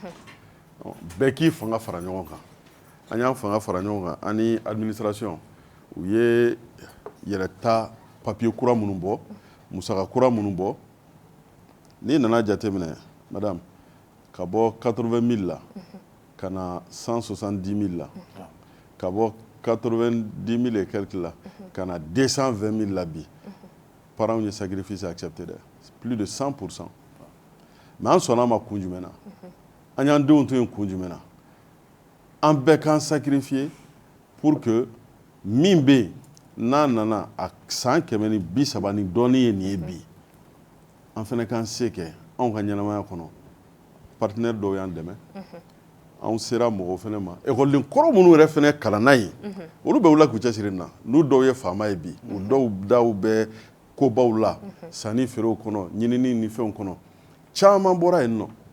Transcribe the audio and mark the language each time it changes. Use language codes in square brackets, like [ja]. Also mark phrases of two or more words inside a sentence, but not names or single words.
[bm] bɛɛ k'i fanga fara ɲɔgɔn kan an y'an fanga fara ɲɔgɔn kan an ni administration u ye yɛrɛta papier kura minnu bɔ musaka kura minnu bɔ n'i nana jate minɛ madame ka bɔ 80 000 la ka na 170 000 la ka bɔ 90 000 [fr] et quelques [bm] la ka na 220 000 la bi parents ye [fr] sacrifice accepté [bm] dɛ [fr] plus de 100%. [bm] mais an sɔnna ma kun jumɛn na an y'an denw to yen kun jumɛn na an bɛɛ k'an sacrifier [fr] pour que [bm] min bɛ yen n'a nana a san 130 ni dɔɔnin ye nin ye bi an fana k'an se kɛ anw ka ɲɛnamaya kɔnɔ partenaire dɔw y'an dɛmɛ anw sera mɔgɔw fana ma écoleden kɔrɔ minnu yɛrɛ fana kalanna yen olu bɛ wula k'u cɛsiri nin na n'u dɔw ye faama ye bi u dɔw daw bɛ kobaw la sanni feerew kɔnɔ ɲinini ni fɛnw kɔnɔ caman bɔra yen nɔ